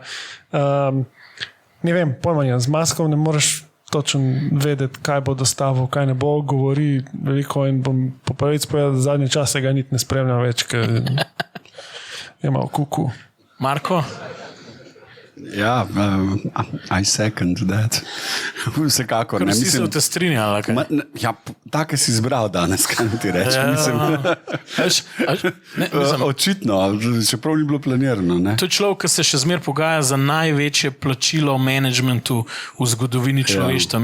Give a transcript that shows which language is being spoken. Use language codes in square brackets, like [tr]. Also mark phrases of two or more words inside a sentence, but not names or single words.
[sl] Ne vem, pojmanja, z Muskom ne moreš točno vedeti, kaj bo dostavil, kaj ne bo, govori veliko in bom po pravici povedal, da zadnje čase ga niti ne spremljam več, ker je malo kuku. Marko? Ja, [en] I second that. [sl] Vsekakor. Vsi se v te strinjali. Ja, take si izbral danes, kaj ti rečem. Očitno, čeprav ni bilo planirano. Ne? To je človek, ki se še zmer pogaja za največje plačilo v managementu v zgodovini človeštva.